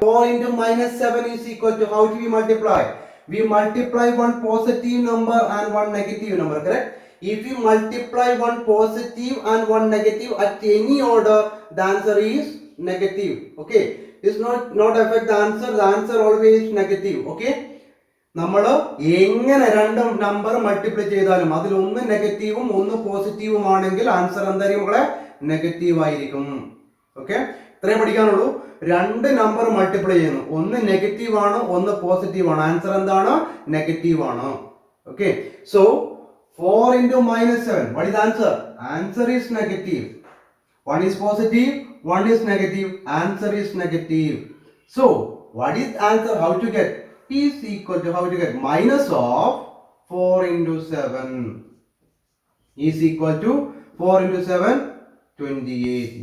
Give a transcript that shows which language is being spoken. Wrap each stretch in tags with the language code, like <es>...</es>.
<en>4 into minus 7 is equal to, how do we multiply? We multiply one positive number and one negative number, correct? If you multiply one positive and one negative at any order, the answer is negative. Okay? It's not affect the answer always negative. Okay?</en> <ml>നമ്മൾ എങ്ങനെ രണ്ടും number multiply ചെയ്താലും അതിൽ ഒന്ന് നെഗറ്റീവും ഒന്ന് പോസിറ്റീവും ആണെങ്കിൽ ആൻസർ എന്തായിരിക്കും മക്കളെ? നെഗറ്റീവ് ആയിരിക്കും. ഓക്കെ, ഇത്രയും പഠിക്കാനുള്ളൂ. രണ്ട് നമ്പർ മൾട്ടിപ്ലൈ ചെയ്യുന്നു, ഒന്ന് നെഗറ്റീവ് ആണ് ഒന്ന് പോസിറ്റീവ് ആണ്, ആൻസർ എന്താണ്? നെഗറ്റീവ് ആണ്.</ml> <en>Okay, so 4 into minus 7, what is the answer? Answer is negative. One is positive, one is negative, answer is negative. So what is answer? How to get? Is equal to, how to get, minus of 4 into 7 is equal to 4 into 7, 28.</en>